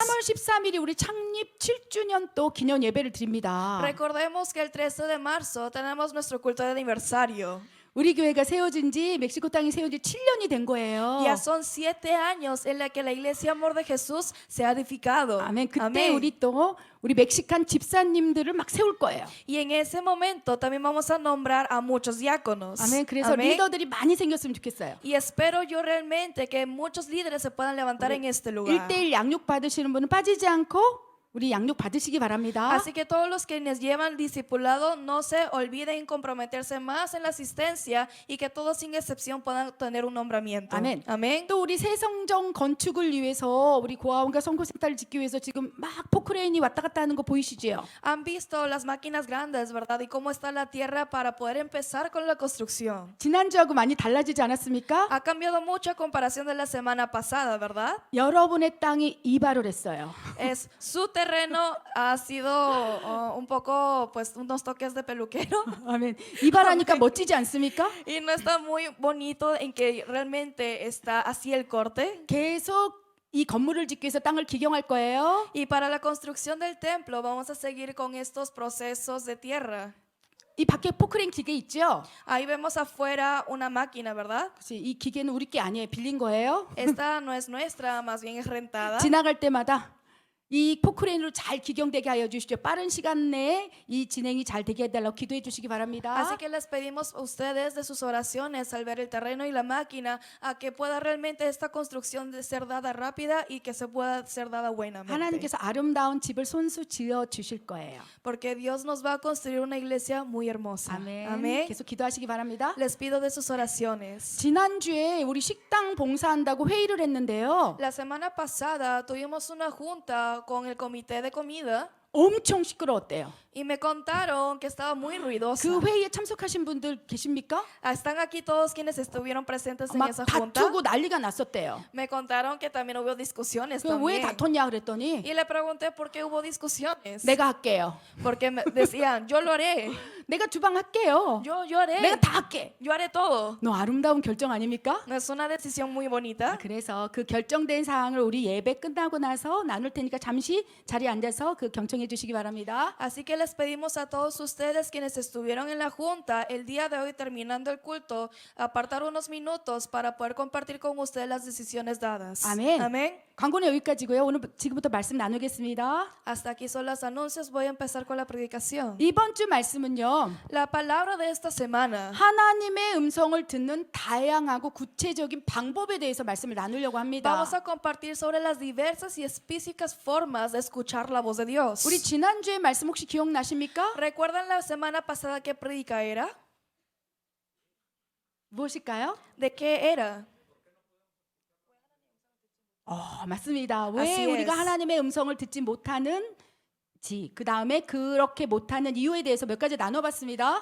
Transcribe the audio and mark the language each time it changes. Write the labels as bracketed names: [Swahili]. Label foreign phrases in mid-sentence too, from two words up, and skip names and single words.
[Korean] 13일이 우리 창립 7주년 또 기념 예배를 드립니다. [Spanish] Recordemos que el 13 de marzo tenemos nuestro culto de aniversario. [Korean] 우리 교회가 세워진 지 멕시코 땅이 세워진 지 7년이 된 거예요. [Spanish] Ya son 7 años en la que la Iglesia Amor de Jesús se ha edificado. [Korean] 아멘. 그때 [Spanish] Amén. [Korean] 우리 또 우리 멕시칸 집사님들을 막 세울 거예요. [Spanish] Y en ese momento también vamos a nombrar a muchos diáconos. [Korean] 아멘. 그래서 [Spanish] Amén. [Korean] 리더들이 많이 생겼으면 좋겠어요. [Spanish] Y espero yo realmente que muchos líderes se puedan levantar en este lugar. [Korean] 1대1 양육 받으시는 분은 빠지지 않고 우리 양육 받으시기 바랍니다. [Spanish] Así que todos los quienes llevan discipulado no se olviden comprometerse más en la asistencia y que todos sin excepción puedan tener un nombramiento. [Korean] 아멘. [Spanish] Amén. [Korean] 또 우리 새 성전 건축을 위해서 우리 고아원과 선교센터를 짓기 위해서 지금 막 포크레인이 왔다 갔다 하는 거 보이시죠? [Spanish] Han visto las máquinas grandes, ¿verdad? Y cómo está la tierra para poder empezar con la construcción. [Korean] 지난주하고 많이 달라지지 않았습니까? [Spanish] Ha cambiado mucho a comparación de la semana pasada, ¿verdad? [Korean] 여러분의 땅이 이발을 했어요. [Spanish] Es su terreno ha sido un poco, pues, unos toques de peluquero. [Korean] 아멘. 이발하니까 멋지지 않습니까? [Spanish] Y no está muy bonito en que realmente está así el corte. [Korean] 계속 이 건물을 짓기 위해서 땅을 기경할 거예요. [Spanish] Y para la construcción del templo vamos a seguir con estos procesos de tierra. [Korean] 이 밖에 포크레인 기계 있죠? [Spanish] Ahí vemos afuera una máquina, ¿verdad? [Korean] 그치? 이 기계는 우리 게 아니에요. 빌린 거예요. [Spanish] Esta no es nuestra, más bien es rentada. [Korean] 지나갈 때마다 이 포크레인으로 잘 기경되게 하여 주시죠. 빠른 시간 내에 이 진행이 잘 되게 해달라고 기도해 주시기 바랍니다. [Spanish] Así que les pedimos a ustedes de sus oraciones al ver el terreno y la máquina a que pueda realmente esta construcción de ser dada rápida y que se pueda ser dada buenamente. [Korean] 하나님께서 아름다운 집을 손수 지어 주실 거예요. [Spanish] Porque Dios nos va a construir una iglesia muy hermosa. [Korean] 아멘. [Spanish] Amén. [Korean] 계속 기도하시기 바랍니다. [Spanish] Les pido de sus oraciones. [Korean] 지난주에 우리 식당 봉사한다고 회의를 했는데요. [Spanish] La semana pasada tuvimos una junta con el comité de comida [Korean] 엄청 시끄러웠대요. [Spanish] y me contaron que estaba muy ruidosa. [Korean] 그 회의에 참석하신 분들 계십니까? [Spanish] ¿Están aquí todos quienes estuvieron presentes en [Korean] 막 [Spanish] esa junta? [Korean] 다투고 난리가 났었대요. [Spanish] Me contaron que también hubo discusiones [Korean] 그 왜 [Spanish] también. [Korean] 다퉜냐 그랬더니 [Spanish] Y le pregunté por qué hubo discusiones. [Korean] 내가 할게요. [Spanish] Porque me decían, yo lo haré, [Korean] 내가 주방 할게요. [Spanish] yo haré, [Korean] 내가 다 할게. [Spanish] yo haré todo. [Korean] 너 아름다운 결정 아닙니까? [Spanish] ¿No es una decisión muy bonita? [Korean] 그래서 그 결정된 사항을 우리 예배 끝나고 나서 나눌 테니까 잠시 자리에 앉아서 그 경청해 주시기 바랍니다. [Spanish] Así que les pedimos a todos ustedes quienes estuvieron en la junta el día de hoy terminando el culto, apartar unos minutos para poder compartir con ustedes las decisiones dadas. [Korean] 아멘. [Spanish] Amén. [Korean] 광고는 여기까지고요. 오늘 지금부터 말씀 나누겠습니다. [Spanish] Hasta aquí son los anuncios. Voy a empezar con la predicación. [Korean] 이번 주 말씀은요. [Spanish] La palabra de esta semana. [Korean] 하나님의 음성을 듣는 다양하고 구체적인 방법에 대해서 말씀을 나누려고 합니다. [Spanish] Vamos a compartir sobre las diversas y específicas formas de escuchar la voz de Dios. [Korean] 우리 지난주에 말씀 혹시 기억나십니까? [Spanish] ¿Recuerdan la semana pasada qué predica era? [Korean] 무엇일까요? [Spanish] ¿De qué era? [Korean] 맞습니다. 왜 [Spanish] Así [Korean] 우리가 [Spanish] es. [Korean] 하나님의 음성을 듣지 못하는 그 다음에 그렇게 못하는 이유에 대해서 몇 가지 나눠봤습니다.